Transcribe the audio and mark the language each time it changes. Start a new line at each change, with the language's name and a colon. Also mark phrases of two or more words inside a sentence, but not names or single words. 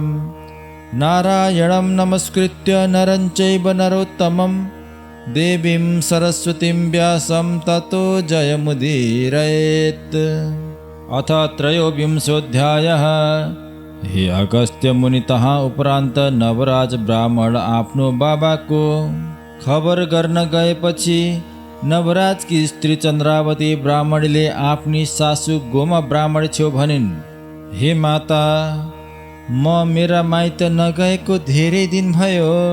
Sanskrit: नारायणं नमस्कृत्य नरं चैव नरोत्तमं, देवीं सरस्वतीं व्यासं ततो जयमुदीरयेत्। अथ त्रयोविंशोऽध्यायः।
Nepali: हे अगस्त्य मुनितः उपरान्त नवराज ब्राह्मण आफ्नो बाबाको खबर गर्न गएपछि नवराजकी स्त्री चन्द्रावती ब्राह्मणीले आफ्नी सासू गोमा ब्राह्मणी छेउ भनिन्, हे माता, म मेरा माइत नगएको धेरै दिन भयो।